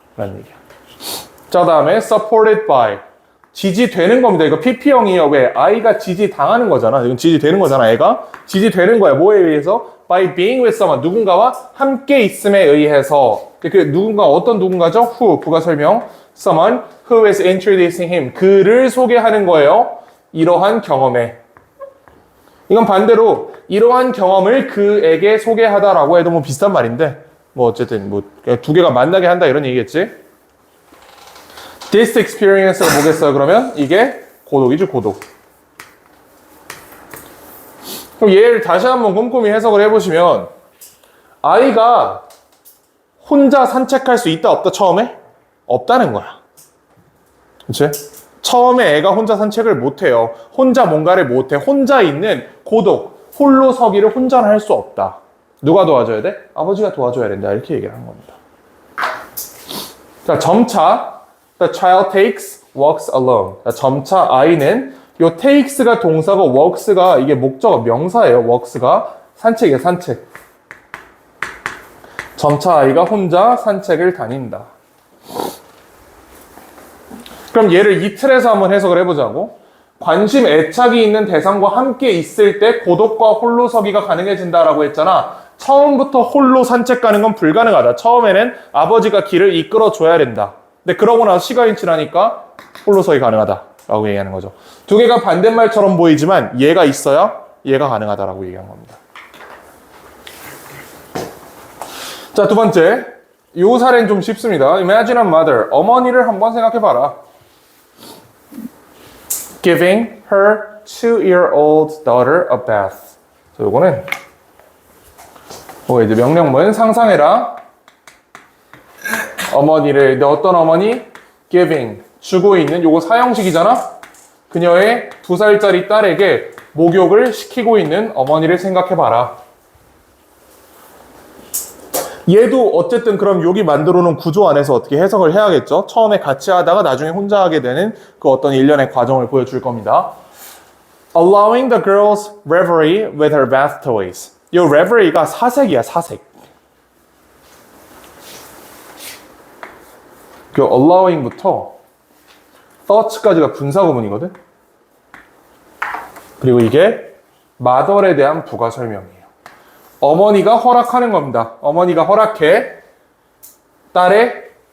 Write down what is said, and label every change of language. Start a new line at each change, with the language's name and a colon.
Korean: 라는 얘기야. 자, 다음에 supported by. 지지되는 겁니다. 이거 PP형이에요. 왜? 아이가 지지당하는 거잖아. 이건 지지되는 거잖아. 애가 지지되는 거야. 뭐에 의해서?
English: By being with someone.
Korean: 누군가와 함께 있음에 의해서. 그 누군가, 어떤 누군가죠? Who. 부가 설명.
English: Someone who is introducing him.
Korean: 그를 소개하는 거예요. 이러한 경험에. 이건 반대로 이러한 경험을 그에게 소개하다라고 해도 뭐 비슷한 말인데 뭐 어쨌든 뭐 두 개가 만나게 한다 이런 얘기겠지. This experience가 뭐겠어요? 그러면 이게 고독이죠, 고독. 그럼 얘를 다시 한번 꼼꼼히 해석을 해보시면 아이가 혼자 산책할 수 있다 없다 처음에? 없다는 거야. 그치? 처음에 애가 혼자 산책을 못해요. 혼자 뭔가를 못해. 혼자 있는 고독, 홀로 서기를 혼자는 할 수 없다. 누가 도와줘야 돼? 아버지가 도와줘야 된다. 이렇게 얘기를 한 겁니다. 자, 점차
English: The child takes, walks alone.
Korean: 자, 점차 아이는 요 takes가 동사고 walks가 이게 목적어 명사예요. walks가 산책이에요. 산책. 점차 아이가 혼자 산책을 다닌다. 그럼 얘를 이 틀에서 한번 해석을 해보자고. 관심, 애착이 있는 대상과 함께 있을 때 고독과 홀로 서기가 가능해진다라고 했잖아. 처음부터 홀로 산책 가는 건 불가능하다. 처음에는 아버지가 길을 이끌어줘야 된다. 근데 그러고 나서 시간이 지나니까 홀로 서기 가능하다라고 얘기하는 거죠. 두 개가 반대말처럼 보이지만 얘가 있어야 얘가 가능하다라고 얘기한 겁니다. 자, 두 번째. 요 사례는 좀 쉽습니다.
English: Imagine a mother.
Korean: 어머니를 한번 생각해봐라.
English: Giving her 2-year-old daughter a bath.
Korean: 자, 요거는 이제 명령문 상상해라. 어머니를, 근데 어떤 어머니? Giving, 주고 있는, 요거 사형식이잖아? 그녀의 2살짜리 딸에게 목욕을 시키고 있는 어머니를 생각해봐라. 얘도 어쨌든 그럼 여기 만들어 놓은 구조 안에서 어떻게 해석을 해야겠죠? 처음에 같이 하다가 나중에 혼자 하게 되는 그 어떤 일련의 과정을 보여줄 겁니다.
English: Allowing the girl's reverie with her bath toys.
Korean: 이 reverie가 사색이야, 사색. 그 allowing부터 thought까지가 분사구문이거든? 그리고 이게 mother에 대한 부가 설명이에요. 어머니가 허락하는 겁니다. 어머니가 허락해 딸의